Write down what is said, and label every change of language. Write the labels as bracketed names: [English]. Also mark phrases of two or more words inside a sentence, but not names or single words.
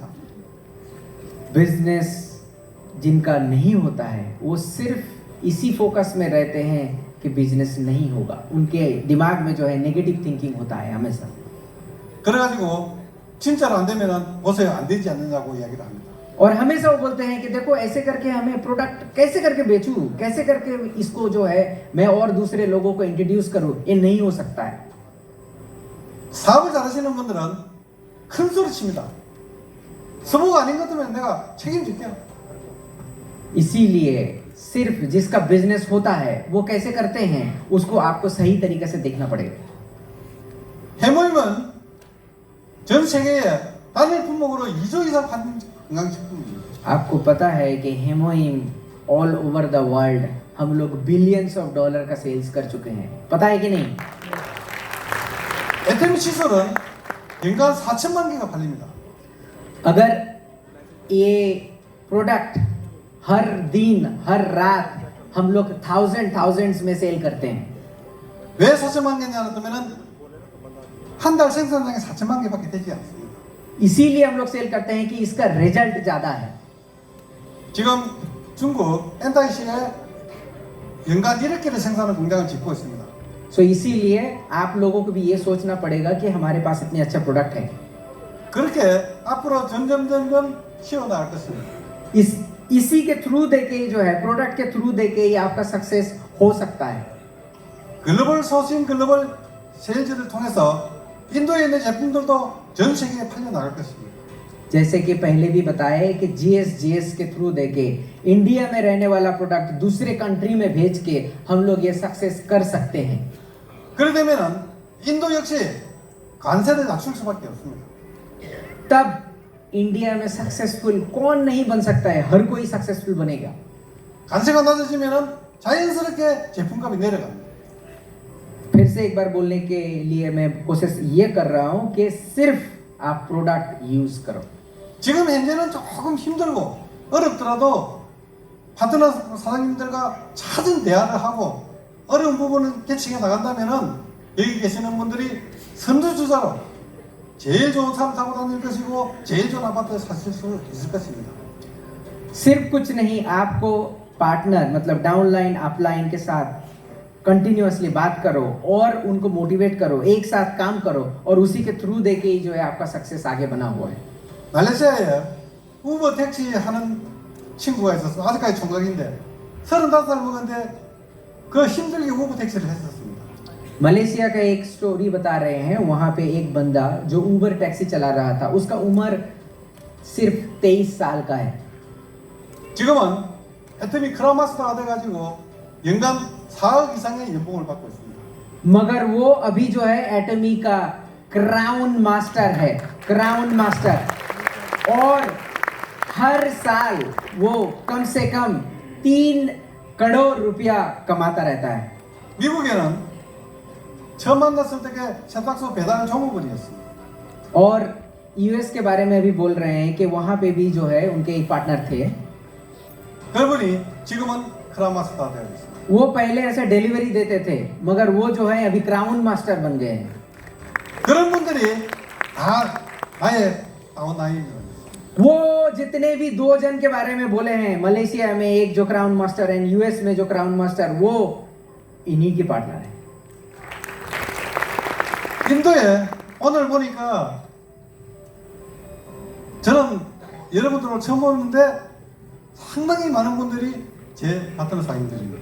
[Hindi] बिजनेस जिनका नहीं होता है वो सिर्फ इसी फोकस में रहते हैं कि बिजनेस नहीं होगा। उनके दिमाग में जो है [English] negative thinking [Hindi] होता है हमेशा। [Korean] 그래가지고 진짜로 안 되면은 보세요 안 되지 않느냐고 이야기를 합니다. [Hindi] और हमेशा वो बोलते हैं कि देखो ऐसे करके हमें प्रोडक्ट कैसे करके बेचूं, कैसे करके इसको जो है मैं और दूसरे लोगों को इंट्रोड्यूस करूं, ये नहीं हो सकता है। [Korean] 사업을 잘하시는 분들은 큰 소리 칩니다. 서부가 아닌 것 같으면 내가 책임질게요. [Hindi] इसीलिए सिर्फ जिसका बिजनेस होता है वो कैसे करते हैं उसको आपको सही तरीके से देखना पड़ेगा। [Korean] 해모임은 전 세계에 단일 품목으로 2조 이상 파는 건강식품입니다. [Hindi] आपको पता है कि हेमोइम [English] all over the world [Hindi] हम लोग [English] billions of dollar [Hindi] का सेल्स कर चुके हैं, पता है कि नहीं? [Korean] 에테미 칫솔은 연간 4천만 개가 팔립니다. [Hindi] अगर ये प्रोडक्ट हर दिन हर रात हम लोग थाउजेंड्स में सेल करते हैं। [Korean] 왜 4천만 개냐 하면은 한 달 생산량이 4천만 개밖에 되지 않습니다. [Hindi] इसीलिए हम लोग सेल करते हैं कि इसका रिजल्ट ज्यादा है। [Korean] 지금 중국 엔타이시에 연간 1억 개를 생산하는 공장을 짓고 있습니다. [Hindi] सो इसीलिए आप लोगों को भी ये सोचना पड़ेगा कि हमारे पास इतने अच्छा प्रोडक्ट है। [Korean] 그렇게 앞으로 점점 키워나갈 것입니다. [Hindi] इसी के थ्रू देके जो है प्रोडक्ट के थ्रू देके ही आपका सक्सेस हो सकता है। [Korean] 글로벌 소싱 글로벌 세일즈를 통해서 인도에 있는 제품들도 전 세계에 팔려 나갈 것입니다. [Hindi] जैसे कि पहले भी बताया कि जीएस के थ्रू देके इंडिया में रहने वाला प्रोडक्ट दूसरे कंट्री में भेज के हम लोग ये सक्सेस कर सकते हैं। [Korean] 그렇게 되면은 인도 역시 관세를 낮출 수밖에 없습니다. [Hindi] तब इंडिया में सक्सेसफुल कौन नहीं बन सकता है, हर कोई सक्सेसफुल बनेगा। [Korean] 관세가 낮아지면은 자연스럽게 제품값이 내려갑니다. [Hindi] फिर से एक बार बोलने के लिए मैं कोशिश ये कर रहा हूँ कि सिर्फ आप [English] product use [Hindi] करो। [Korean] 지금 현재는 조금 힘들고 어렵더라도 파트너 사장님들과 찾은 대화를 하고 어려운 부분을 개척해 나간다면은 여기 계시는 분들이 선두주자로 제일 좋은 차 타고 다닐 것이고 제일 좋은 아파트 사실 수 있을 것입니다. [Hindi] सिर्फ कुछ नहीं, आपको पार्टनर मतलब [English] downline upline [Hindi] के साथ कंटिन्यूअसली बात करो और उनको मोटिवेट करो, एक साथ काम करो और उसी के थ्रू देके ही जो है आपका सक्सेस आगे बना हुआ है। [Korean] 말레이시아에 우버 택시 하는 친구가 있었어. 아직까지 총각인데 35살 먹었는데 그 힘들게 우버 택시를 했었습니다. [Hindi] मलेशिया का एक स्टोरी बता रहे हैं, वहां पे एक बंदा जो उबर टैक्सी चला रहा था, उसका उम्र सिर्फ 23 साल का है। [Korean] 지금은 애터미 크라마스터가 돼가지고 연간 4억 이상의 연봉을 받고 있습니다. [Hindi] मगर वो अभी जो है एटमी का [English] crown master [Hindi] है, [English] crown master, [Hindi] और हर साल वो कम से कम 3 करोड़ रुपया कमाता रहता है। [Korean] 미국에는 처음 만났을 때 세탁소 배달 종업원이었습니다. [Hindi] और यूएस के बारे में भी बोल रहे हैं कि वहां पे भी जो है उनके एक पार्टनर थे, [Korean] 그분이 지금은 크라마스터가 되어 있습니다. [Hindi] वो पहले ऐसे डिलीवरी देते थे मगर वो जो है अभी [English] crown master [Hindi] बन गए हैं। [Korean] 그런 분들이 다 나의 다운라인입니다. [Hindi] वो जितने भी 2 जन के बारे में बोले हैं, मलेशिया में एक जो [English] crown master [Hindi] है, यूएस में जो [English] crown master, [Hindi] वो इन्हीं के पार्टनर है। [Korean] 인도에 오늘 보니까 저는 여러분들을 처음 보는데 상당히 많은 분들이 제 파트너 사장님들입니다.